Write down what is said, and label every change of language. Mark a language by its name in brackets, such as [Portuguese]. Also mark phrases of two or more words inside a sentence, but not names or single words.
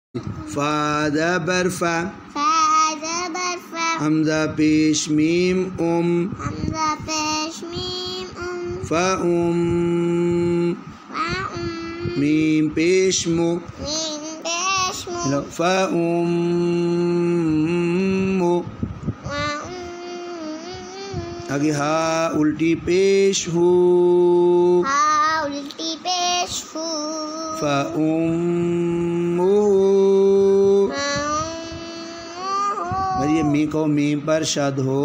[Urdu] فا زبر فا، فا زبر فا، حمزہ پیش میم حمزہ پیش میم فا فا میم پیش مو، میم پیش مو، فا مو، آگے ہا الٹی پیش ہو، ہا الٹی پیش ہو، فا اور یہ می کو میم پر شد ہو